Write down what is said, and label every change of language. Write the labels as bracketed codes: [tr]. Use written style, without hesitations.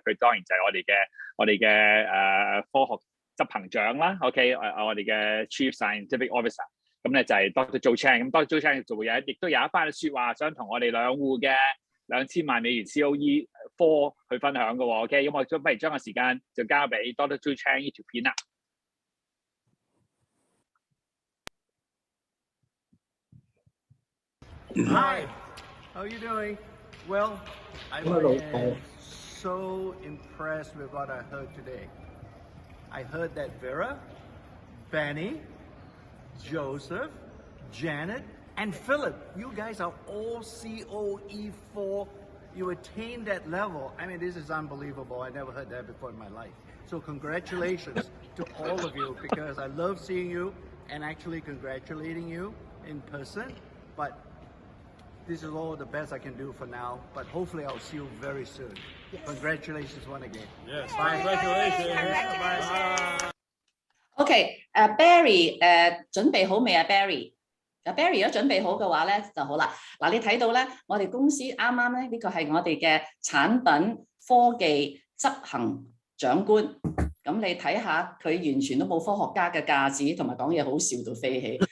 [yue] 佢當然就係我哋嘅科學執行長啦 ，OK， 我哋嘅 Chief Scientific Officer。咁咧就係 Dr. Joe Chang。咁 Dr. Joe Chang 就會亦都有一番説話想同我哋兩戶嘅2000萬美元 COE IV 去分享嘅喎 ，OK。咁我不如將個時間就交俾 Dr. Joe Chang 呢條片啦。 [en] Hi, how are you doing? Well, I was so impressed with what I heard today. I heard that Vera, Benny, Joseph, Janet, and Philip, you guys are all COE IV. You attained that level. I mean, this is unbelievable. I never heard that before in my life. So congratulations to all of you, because I love seeing you and actually congratulating you in person. But this is all the best I can do for now, but hopefully I'll see you very soon. Yes. Congratulations once again. Yes, bye. Congratulations. Bye. [yue] OK， Barry， 準備好未啊 ？Barry，Barry 如果準備好嘅話咧就好啦。嗱，你睇到咧，我哋公司啱啱咧呢個係我哋嘅產品科技執行長官。咁你睇下佢完全都冇科學家嘅架子，同埋講嘢好笑到飛起。